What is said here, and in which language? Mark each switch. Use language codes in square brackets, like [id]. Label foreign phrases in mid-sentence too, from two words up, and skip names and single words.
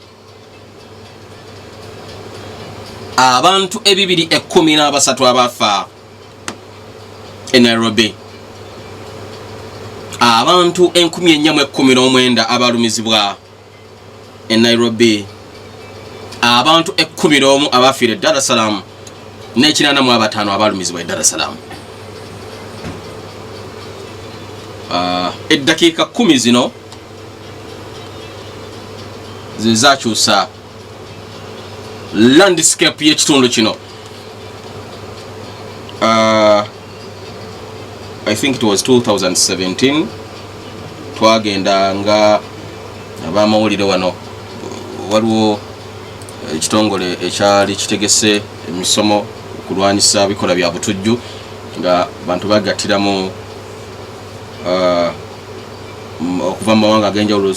[lg] Abantu 213 abafa e Nairobi. Abantu 1419 abalumizibwa e Nairobi. Abantu 11 abafiire Dar es Salaam ne85 abalumizibwa e Dar es Salaam. Eddakiika 10 zino zizakyusa landscape y'ekitundu kino. [en] I think it was [lg] 2017 twagenda nga abamawulire wano, waliwo ekitongole ekyali kitegese emisomo okulwanyisa bikola bya butujju nga bantu bagattiramu okuva mu mawanga ag'enjawulo.